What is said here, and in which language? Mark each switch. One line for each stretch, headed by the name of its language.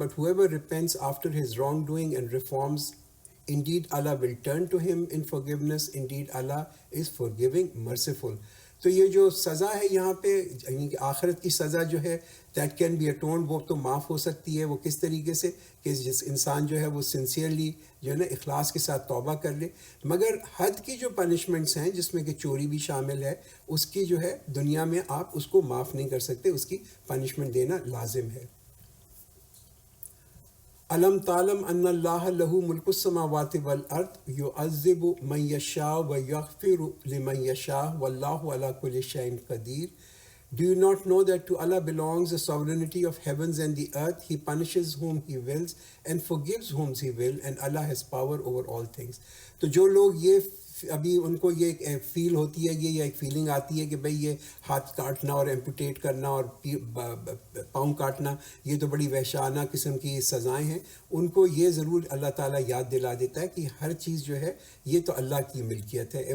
English: But whoever repents after his wrongdoing and reforms, indeed Allah will turn to him in forgiveness. Indeed Allah is forgiving, merciful.
Urdu: تو یہ جو سزا ہے یہاں پہ، یعنی کہ آخرت کی سزا جو ہے
English: that can be atoned,
Urdu: وہ تو معاف ہو سکتی ہے. وہ کس طریقے سے؟ کہ جس انسان جو ہے وہ سنسیئرلی جو ہے نا اخلاص کے ساتھ توبہ کر لے. مگر حد کی جو پنشمنٹس ہیں جس میں کہ چوری بھی شامل ہے، اس کی جو ہے دنیا میں آپ اس کو معاف نہیں کر سکتے، اس کی پنشمنٹ دینا لازم ہے.
Arabic: علم تعلم ان اللہ لہ ملک السماوات والارض یعذب من یشاء ویغفر لمن یشاء واللہ علی کل شیء قدیر.
English: Do you not know that to Allah belongs the sovereignty of heavens and the earth? He punishes whom He wills and forgives whom He will, and Allah has power over all things.
Urdu: تو جو لوگ یہ ابھی ان کو یہ فیل ہوتی ہے، یہ ایک فیلنگ آتی ہے کہ بھئی یہ ہاتھ کاٹنا اور ایمپوٹیٹ کرنا اور پاؤں کاٹنا یہ تو بڑی وحشانہ قسم کی سزائیں ہیں، ان کو یہ ضرور اللہ تعالیٰ یاد دلا دیتا ہے کہ ہر چیز جو ہے یہ تو اللہ کی ملکیت ہے.